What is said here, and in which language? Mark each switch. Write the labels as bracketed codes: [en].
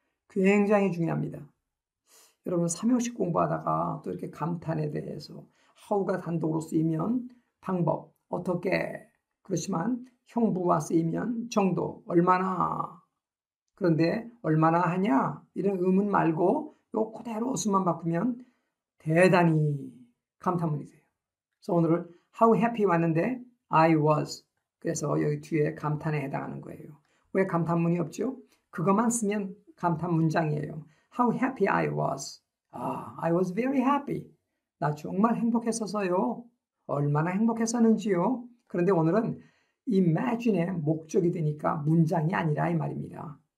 [ko] 굉장히 중요합니다. 여러분 삼형식 공부하다가 또 이렇게 감탄에 대해서 how가 단독으로 쓰이면 방법, 어떻게, 그렇지만 형부와 쓰이면 정도, 얼마나. 그런데 얼마나 하냐 이런 의문 말고 요 그대로 어순만 바꾸면 대단히 감탄문이 돼요. 그래서 오늘은 [en] how happy [ko] 왔는데 [en] I was. [ko] 그래서 여기 뒤에 감탄에 해당하는 거예요. 왜 감탄문이 없죠? 그것만 쓰면 감탄 문장이에요. [en] How happy I was. I was very happy. [ko] 나 정말 행복했었어요. 얼마나 행복했었는지요. 그런데 오늘은 imagine의 목적이 되니까 문장이 아니라 이 말입니다.